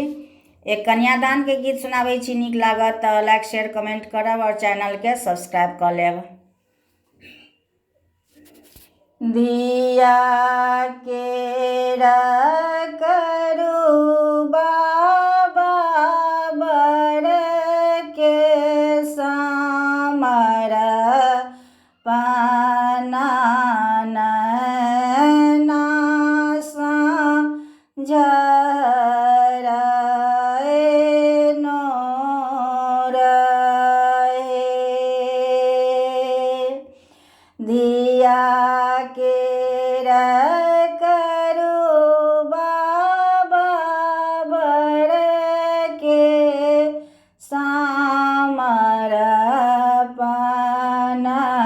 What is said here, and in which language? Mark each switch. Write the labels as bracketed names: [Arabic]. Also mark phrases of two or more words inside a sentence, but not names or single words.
[Maithili] एक कन्यादान के गीत सुनाबै छी। नीक लागत तऽ [English] like share comment [Maithili] करब और चैनल के सब्सक्राइब कर लेब। दिया केरा करू बाबा बर के सामर पाना दिया केरा करू बाबा बर के सामर पाना